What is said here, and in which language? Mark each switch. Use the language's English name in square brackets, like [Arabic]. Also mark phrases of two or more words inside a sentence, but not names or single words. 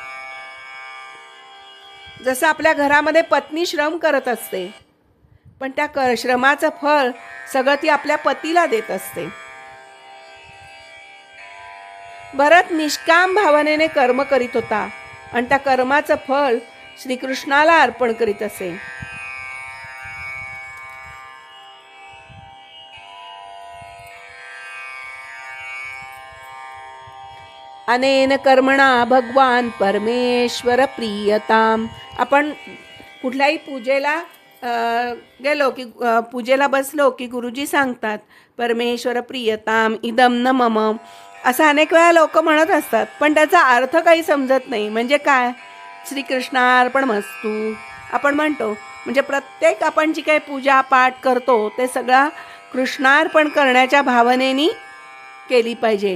[Marathi] जसं आपल्या घरामध्ये पत्नी श्रम करत असते, पण त्या श्रमाचं फळ सगळं ती आपल्या पतीला देत असते. भरत निष्काम भावनेने कर्म करीत होता आणि त्या कर्माचं फळ श्रीकृष्णाला अर्पण करीत असे. [Sanskrit] अनेन कर्मणा भगवान परमेश्वर प्रियताम. [Marathi] आपण कुठल्याही पूजेला गेलो की पूजेला बसलो की गुरुजी सांगतात [Sanskrit] परमेश्वर प्रियताम इदम न मम, [Marathi] असं अनेक वेळा लोक म्हणत असतात, पण त्याचा अर्थ काही समजत नाही. म्हणजे काय? श्रीकृष्णार्पणमस्तू आपण म्हणतो, म्हणजे प्रत्येक आपण जी काही पूजा पाठ करतो ते सगळा कृष्णार्पण करण्याच्या भावनेनी केली पाहिजे.